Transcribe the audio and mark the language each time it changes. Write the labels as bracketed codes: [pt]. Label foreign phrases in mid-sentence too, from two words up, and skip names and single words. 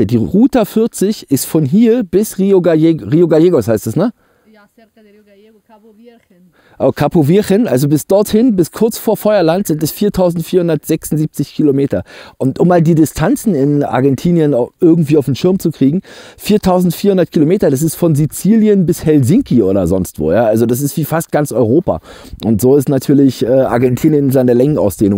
[de] Die Ruta 40 ist von hier bis Rio Gallegos heißt es, ne? Ja, [es] cerca de Rio Gallego, Cabo Virgen. [de] Oh, Capo Virgen, also bis dorthin, bis kurz vor Feuerland sind es 4.476 Kilometer. Und um mal die Distanzen in Argentinien auch irgendwie auf den Schirm zu kriegen, 4.400 Kilometer, das ist von Sizilien bis Helsinki oder sonst wo. Ja? Also das ist wie fast ganz Europa. Und so ist natürlich Argentinien in seiner Längenausdehnung.